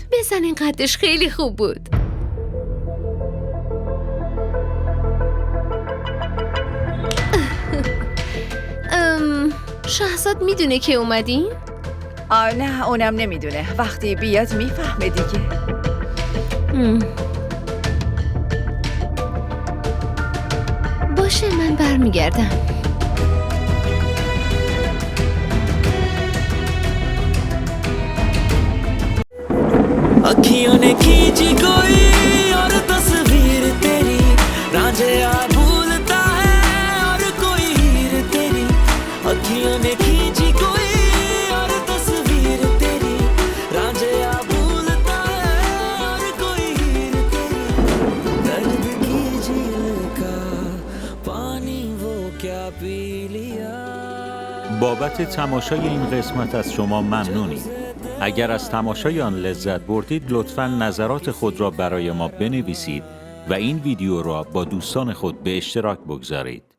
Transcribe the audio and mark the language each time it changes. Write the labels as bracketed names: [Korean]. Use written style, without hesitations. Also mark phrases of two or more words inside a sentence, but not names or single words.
[Persian] بزن، این قدش خیلی خوب بود. شهزاد میدونه که اومدین؟ نه اونم نمیدونه. وقتی بیاد میفهمه دیگه. باشه من برمیگردم. [Hindi] अखियों ने खींची कोई और तस्वीर तेरी रांझे भूलता है और कोई हीर तेरी अखियों ने खींची कोई और तस्वीर तेरी रांझे भूलता है और कोई हीर तेरी दर्द की झील का पानी वो क्या पी लिया. [Persian] بابت تماشای این قسمت از شما ممنونیم. اگر از تماشای آن لذت بردید لطفاً نظرات خود را برای ما بنویسید و این ویدیو را با دوستان خود به اشتراک بگذارید.